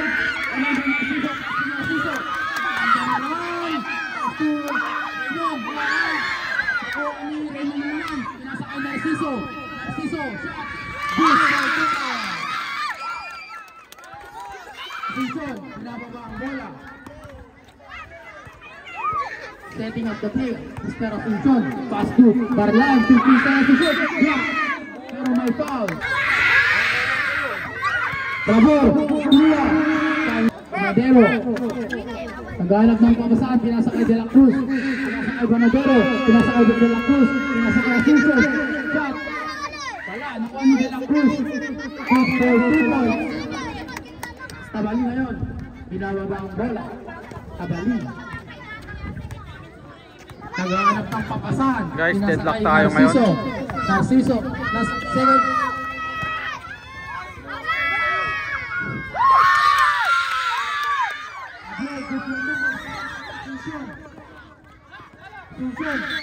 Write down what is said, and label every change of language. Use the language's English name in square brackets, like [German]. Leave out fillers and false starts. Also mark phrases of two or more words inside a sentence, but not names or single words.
[English] Another Narciso. Pass to Raynon. [Filipino] Nakuha ni Raynon naman. Pinasakay Narciso. [English] Shot. Good for Tito. Asunsyon. [Filipino] Pinababa ang bola. [English] Setting up the play, Mr. Asunsyon. Pass to Barlaan, 15 seconds to shoot. Yeah. [Filipino] Pero may foul. Rabor, Kuya. Banadero. Naghanap ng pamasaan, pinasakay De La Cruz. Pinasakay Banadero. Pinasakay De La Cruz. Pinasakay Asunsyon. Shot. Wala, nakuha ni De La Cruz. [English] Good for 2 points. [Filipino] Tabali ngayon. Binababa ang bola. Tabali. Naghahanap ng papasahan. Guys, Pinasakay deadlock tayo ngayon. [English] Narciso, last second. Susun.